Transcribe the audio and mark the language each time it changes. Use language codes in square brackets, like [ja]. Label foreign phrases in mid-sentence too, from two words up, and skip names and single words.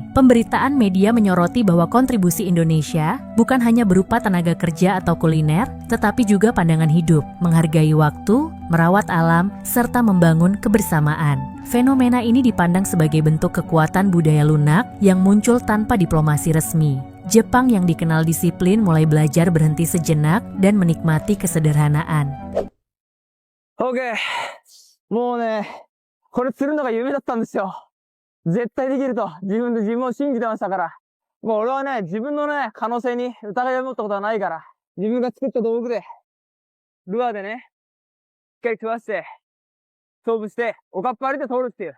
[id] Pemberitaan media menyoroti bahwa kontribusi Indonesia bukan hanya berupa tenaga kerja atau kuliner, tetapi juga pandangan hidup, menghargai waktu, merawat alam, serta membangun kebersamaan. Fenomena ini dipandang sebagai bentuk kekuatan budaya lunak yang muncul tanpa diplomasi resmi. Jepang yang dikenal disiplin mulai belajar berhenti sejenak dan menikmati kesederhanaan. [ja] OK。もうね、これ釣るのが夢だったんですよ。絶対できると自分で自分を信じてましたから。もう俺はね、自分のね、可能性に疑いを持ったことはないから。自分が作った道具で、ルアーでね、しっかり食わして、勝負して、おかっぱありで通るっていう。